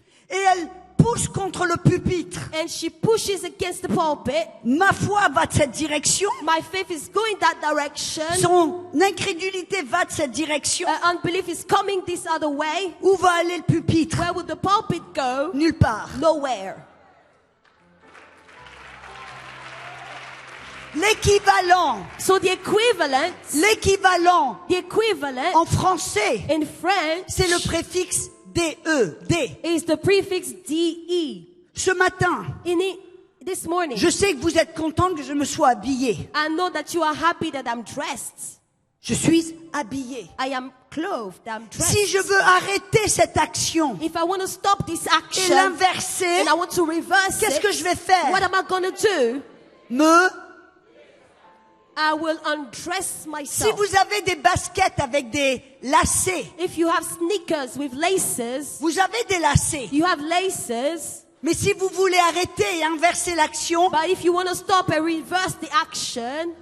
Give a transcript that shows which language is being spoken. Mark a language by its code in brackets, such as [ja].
[fr] et elle pousse contre le pupitre, [en] and she pushes against the pulpit, [fr] ma foi va de cette direction, [en] my faith is going that direction. [fr] son incrédulité va de cette direction. [en] Unbelief is coming this other way. [fr] Où va aller le pupitre? [en] Where would the pulpit go? [fr] Nulle part. [en] Nowhere. [fr] L'équivalent [en] So the equivalent [fr] en français, [en] in French [fr] c'est le préfixe DE, D. [en] is the prefix DE. [fr] Ce matin, [en] This morning, [fr] je sais que vous êtes contente que je me sois habillée. [en] I know that you are happy that I'm dressed. [fr] Je suis habillée. [en] I am clothed. I'm dressed. [fr] Si je veux arrêter cette action [en] If I want to stop this [fr] et [en] action [fr] l'inverser, [en] and I want to reverse [fr] qu'est-ce [en] it, [fr] que je vais faire? [en] what am I going to do? I will undress [fr] Si [en] myself. [fr] vous avez des baskets avec des lacets, [en] If you have sneakers with laces, [fr] vous avez des lacets. [en] you have laces. [fr] Mais si vous voulez arrêter et inverser l'action, [en] But if you want to stop and reverse the action,